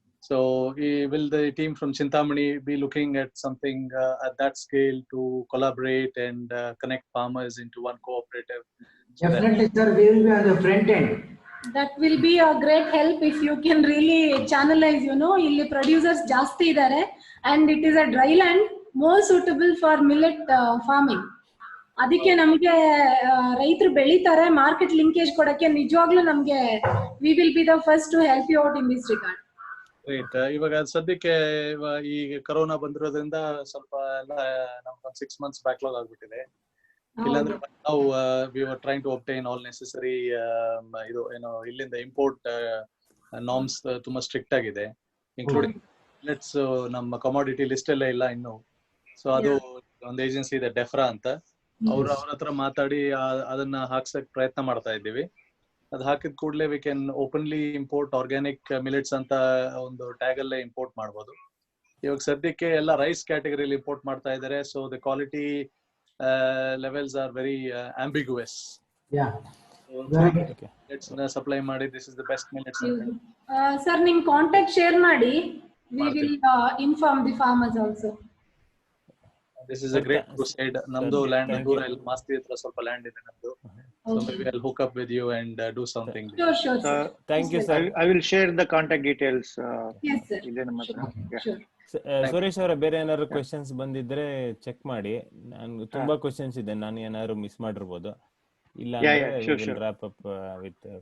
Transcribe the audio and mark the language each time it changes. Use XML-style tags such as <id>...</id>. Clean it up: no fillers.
<en>So will the team from Chintamani be looking at something at that scale to collaborate and connect farmers into one cooperative? Definitely, sir. We will be on the front end. That will be a great help if you can really channelize,</en> <kn>illi producers ಜಾಸ್ತಿ ಇದ್ದಾರೆ</kn> <en>and it is a dry land, more suitable for millet farming.</en> <kn>ಅದಕ್ಕೆ ನಮ್ಗೆ ರೈತರು ಬೆಳಿತಾರೆ, market linkage ಕೊಡಕ್ಕೆ ನಿಜವಾಗ್ಲೂ ನಮ್ಗೆ</kn> <en>We will be the first to help you out in this regard. Right.</en> <kn>ಇವಾಗ ಸದ್ಯಕ್ಕೆ ಈ ಕೊರೋನಾ ಬಂದಿರೋದ್ರಿಂದ ಸ್ವಲ್ಪ ಎಲ್ಲ ನಮ್ಗೆ 6 months ಬ್ಯಾಕ್ಲಾಗ್ ಆಗ್ಬಿಟ್ಟಿದೆ. ಇಲ್ಲಾಂದ್ರೆ ನಾವು</kn> <en>we were trying to obtain all necessary</en> <kn>ಇದು ಏನೋ ಇಲ್ಲಿಂದ ಇಂಪೋರ್ಟ್ ನಾರ್ಮ್ಸ್ ತುಂಬಾ ಸ್ಟ್ರಿಕ್ಟ್ ಆಗಿದೆ, ಇನ್ಕ್ಲೂಡಿಂಗ್ ಮಿಲೆಟ್ಸ್ ನಮ್ಮ ಕಮಾಡಿಟಿ ಲಿಸ್ಟ್ ಅಲ್ಲೇ ಇಲ್ಲ ಇನ್ನು. ಸೊ ಅದು ಒಂದು ಏಜೆನ್ಸಿ ಇದೆ ಡೆಫ್ರಾ ಅಂತ, ಅವ್ರ ಹತ್ರ ಮಾತಾಡಿ ಅದನ್ನ ಹಾಕ್ಸಕ್ ಪ್ರಯತ್ನ ಮಾಡ್ತಾ ಇದ್ದೀವಿ. ಅದ್ ಹಾಕಿದ ಕೂಡಲೇ</kn> <en>we can openly import organic millets</en> <kn>ಅಂತ ಒಂದು ಟ್ಯಾಗ್ ಅಲ್ಲೇ ಇಂಪೋರ್ಟ್ ಮಾಡ್ಬೋದು. ಇವಾಗ ಸದ್ಯಕ್ಕೆ ಎಲ್ಲ ರೈಸ್ ಕ್ಯಾಟಗರಿಲಿ ಇಂಪೋರ್ಟ್ ಮಾಡ್ತಾ ಇದ್ದಾರೆ.</kn> <en>So the quality levels are very ambiguous.</en> <kn>Millets supply ಮಾಡಿ</kn> <en>this is the best millets</en> <kn>ಅಂತ. ಸರ್ ನಿಮ್ ಕಾಂಟ್ಯಾಕ್ಟ್ ಶೇರ್ ಮಾಡಿ,</kn> <en>We will inform the farmers also. This is a great crusade.</en> <kn>Namdu land Dura Masti hatra ಸ್ವಲ್ಪ land ಇದೆ ನಮ್ದು.</kn> <en>So maybe I'll hook up with you and do something. Sure. Thank you sir. I will share the contact details. Yes sir.</en> <kn>ಇದೆ ನಮ್ಮ ಹತ್ರ.</kn> <en>Sure.</en> <kn>Suresh ಅವರ ಬೇರೆ ಏನಾದ್ರು questions ಬಂದಿದ್ರೆ ಚೆಕ್ ಮಾಡಿ. ನಾನು ತುಂಬಾ ಕ್ವೆಶ್ಚನ್ಸ್ ಇದೆ, ನಾನು ಏನಾದ್ರು ಮಿಸ್ ಮಾಡಿರ್ಬೋದು. ಇಲ್ಲ ಅಂದ್ರೆ</kn> <en>wrap up with</en>